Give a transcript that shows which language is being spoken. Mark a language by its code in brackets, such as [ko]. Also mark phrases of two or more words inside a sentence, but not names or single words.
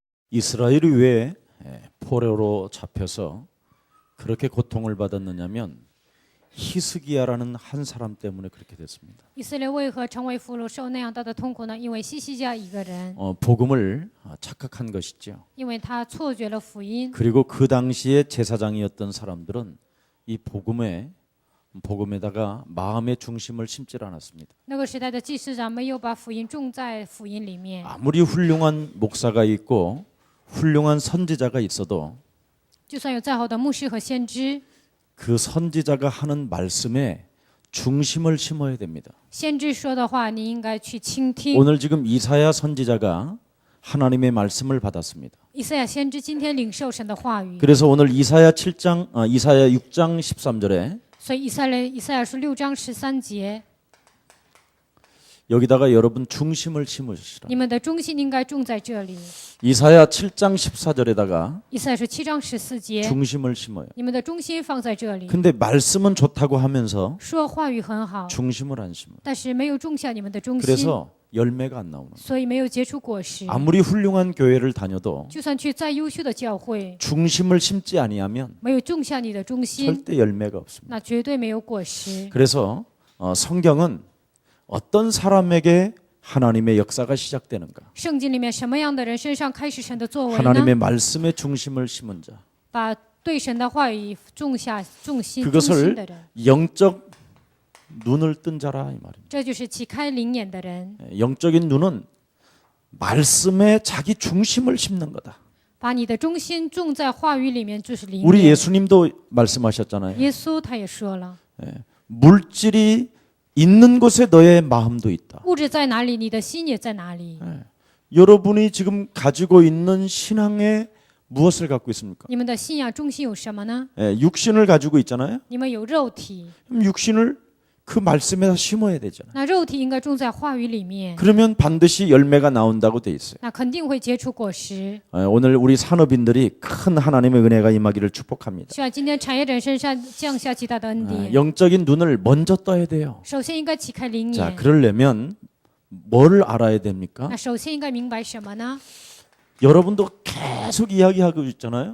[ko] 이스라엘이 왜 포로로 잡혀서 그렇게 고통을 받았느냐면 히스기야라는 한 사람 때문에 그렇게 됐습니다. [zh] 以色列为何成为俘虏，受那样大的痛苦呢？因为西西家一个人， [ko] 복음을 착각한 것이죠. [zh] 因为他错觉了福音。 [ko] 그리고 그 당시에 제사장이었던 사람들은 이 복음에다가 마음의 중심을 심질 않았습니다. [zh] 那个时代的祭司长没有把福音种在福音里面。 [ko] 아무리 훌륭한 목사가 있고 훌륭한 선지자가 있어도 [zh] 就算有再好的牧师和先知， [ko] 그 선지자가 하는 말씀에 중심을 심어야 됩니다. [zh] 先知说的话，你应该去倾听。 [ko] 오늘 지금 이사야 선지자가 하나님의 말씀을 받았습니다. [zh] 以赛亚先知今天领受神的话语， [ko] 그래서 오늘 이사야 6장 13절에 [zh] 所以以赛亚书6章13节， [ko] 여기다가 여러분 중심을 심으시라. [zh] 你们的中心应该种在这里。 [ko] 이사야 7장 14절에다가 [zh] 以赛亚书7章14节， [ko] 중심을 심어요. [zh] 你们的中心放在这里。 [ko] 근데 말씀은 좋다고 하면서 [zh] 说话语很好， [ko] 중심을 안 심어요. [zh] 但是没有种下你们的中心， [ko] 그래서 열매가 안 나오는 거예요. [zh] 所以没有结出果实。 [ko] 아무리 훌륭한 교회를 다녀도 [zh] 就算去再优秀的教会， [ko] 중심을 심지 아니하면 [zh] 没有种下你的中心， [ko] 절대 열매가 없습니다. [zh] 那绝对没有果实。 [ko] 그래서 성경은 어떤 사람에게 하나님의 역사가 시작되는가? [zh] 圣经里面什么样的人身上开始神的作为呢？ [ko] 하나님의 말씀에 중심을 심은 자. [zh] 把对神的话语种心 [ko] 그것을 [zh] 的人， [ko] 영적 눈을 뜬 자라 이 말입니다. [zh] 这就是启开灵眼的人。 [ko] 영적인 눈은 말씀에 자기 중심을 심는 거다. [zh] 把你的中心种在话语里面，就是灵 [ko] 우리 [zh] 眼。 [ko] 예수님도 말씀하셨잖아요. [zh] 耶稣他也说了， [ko] 물질이 있는 곳에 너의 마음도 있다. [zh] 物质在哪里，你的心也在哪里。 [ko] 여러분이 지금 가지고 있는 신앙에 무엇을 갖고 있습니까? [zh] 你们的信仰中心有什么呢？ [ko] 육신을 가지고 있잖아요. [zh] 你们有肉体， [ko] 그럼 육신을 그 말씀에다 심어야 되잖아요. [zh] 那肉体应该种在话语里面， [ko] 그러면 반드시 열매가 나온다고 돼 있어요. [zh] 那肯定会结出果实。 [ko] 오늘 우리 산업인들이 큰 하나님의 은혜가 임하기를 축복합니다. [zh] 希望今天产业者身上降下极大的恩典。 [ko] 영적인 눈을 먼저 떠야 돼요. [zh] 首先应该启开灵 [ko] 자, [zh] 眼， [ko] 그러려면 뭘 알아야 됩니까? [zh] 那首先应该明白什么呢？ [ko] 여러분도 계속 이야기하고 있잖아요.